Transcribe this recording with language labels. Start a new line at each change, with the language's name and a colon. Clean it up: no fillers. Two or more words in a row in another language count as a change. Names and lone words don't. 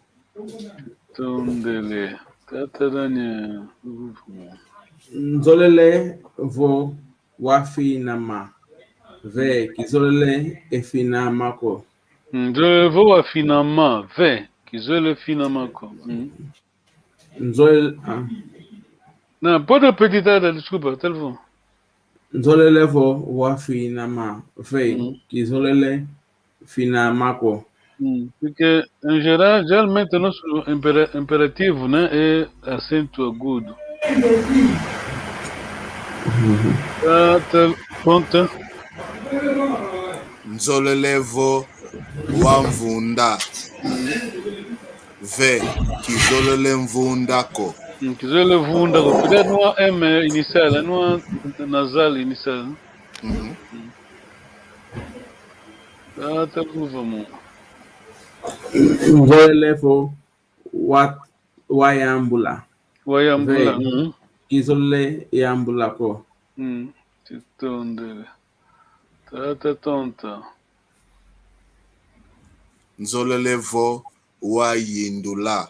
Kongo: Tondele. Tata Daniel. Nzolele vo wafinama. Ve kizolele efinamako. Nzolele vo wafinama. Ve kizolele finamako. Nzolele
Portuguese: Não, pode repetir, desculpa, telefone.
Kongo: Nzolele vo wafinama. Ve kizolele finamako.
Portuguese: Porque, em geral, geralmente o nosso imperativo, né, é acento agudo. Conta.
Kongo: Nzolele vo wamvunda. Ve kizolele mvundako. Kizolele vunda,
Portuguese: cuidado, não há M inicial, não há nasal inicial. Vamos.
Kongo: Nzolele vo wayambula. Wayambula. Ve kizolele yambulako. Titondele. Tata tonta. Nzolele vo wayindula.